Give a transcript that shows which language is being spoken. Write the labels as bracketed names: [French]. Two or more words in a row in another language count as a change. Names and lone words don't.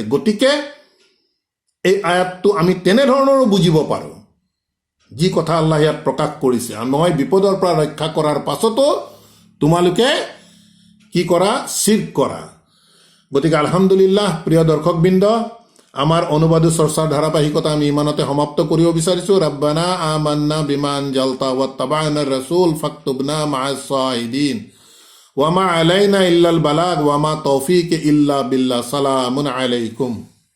[Assamese] গতিকে এই আয়াতটো আমি তেনেধৰণৰো বুজিব পাৰোঁ, যি কথা আল্লাহ ইয়াত প্ৰকাশ কৰিছে, মই বিপদৰ পৰা ৰক্ষা কৰাৰ পাছতো তোমালোকে কি কৰা? শিৰ্ক কৰা। গতিকে আলহামদুলিল্লাহ, প্ৰিয় দৰ্শকবৃন্দ, আমাৰ অনুবাদী চৰ্চাৰ ধাৰাবাহিকতা আমি ইমানতে সমাপ্ত কৰিব বিচাৰিছোঁ। [Arabic] ربنا آمنا بما أنزلت واتبعنا الرسول فاكتبنا مع الشاهدين وما علينا إلا البلاغ وما توفيقي إلا بالله. سلام عليكم.